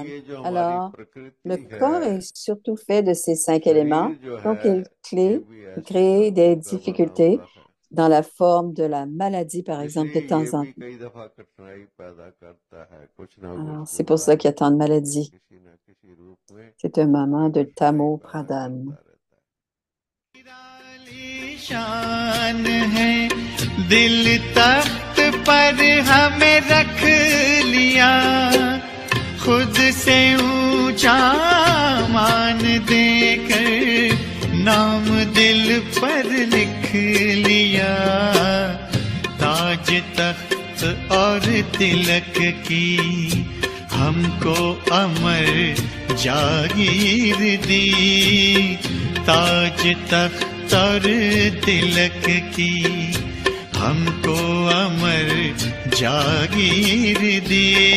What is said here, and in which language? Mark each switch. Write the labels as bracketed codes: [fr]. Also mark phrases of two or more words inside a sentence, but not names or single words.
[fr] Alors, le corps est surtout fait de ces 5 éléments, donc il crée des difficultés dans la forme de la maladie, par exemple, de temps en temps. Alors, c'est pour ça qu'il y a tant de maladies. C'est un moment de Tamopradhan. [hi] शान है दिल तख्त पर हमें रख लिया खुद से ऊंचा मान देकर नाम दिल पर लिख लिया ताज तख्त और तिलक की हमको अमर जागीर दी ताज तख्त और तिलक की हमको अमर जागीर दी